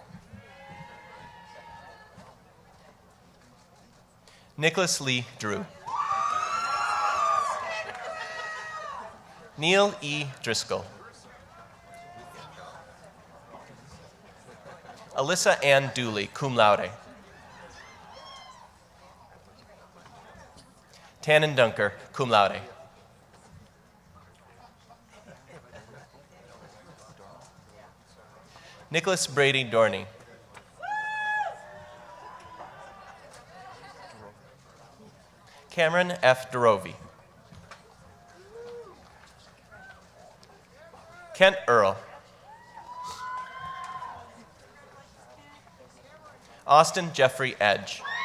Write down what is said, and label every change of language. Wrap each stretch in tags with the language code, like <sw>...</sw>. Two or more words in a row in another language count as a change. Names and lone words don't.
<en>Nicholas Lee Drew. Neil E. Driscoll. Alyssa Ann Dooley,</en> <la>cum laude.</la> <en>Tannen Dunker,</en> <la>cum laude.</la> <en>Nicholas Brady Dorney. Cameron F. Dorovi. Kent Earl. Austin Jeffrey Edge.</en>